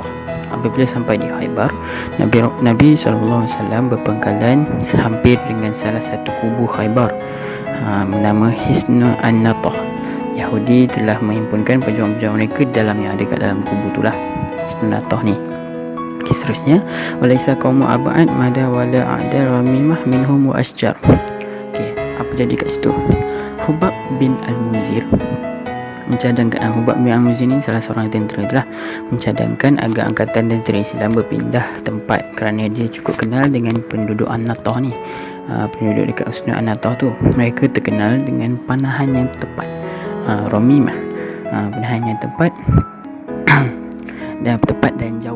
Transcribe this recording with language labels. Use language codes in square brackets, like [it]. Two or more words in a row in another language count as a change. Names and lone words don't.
[ms] Apabila sampai di Khaybar, Nabi SAW berpangkalan hampir dengan salah satu kubu Khaybar bernama Hisnu an-Natah. Yahudi telah menghimpunkan pejuang-pejuang mereka yang ada kat dalam kubu tu lah, Hisnu an-Natah ni. Seterusnya, [ar] وليس قوم أبعد مدى ولا أعدل رامية منهم وأشجر. [ms] Apa jadi kat situ? Hubab bin Al-Munzir mencadangkan, Hubab bin Al-Munzir ni salah seorang tentera telah mencadangkan agar angkatan tentera Islam berpindah tempat kerana dia cukup kenal dengan penduduk An-Natah ni. Penduduk dekat Husnu An-Natah tu, mereka terkenal dengan panahan yang tepat, ramimah, panahan yang tepat dan jauh.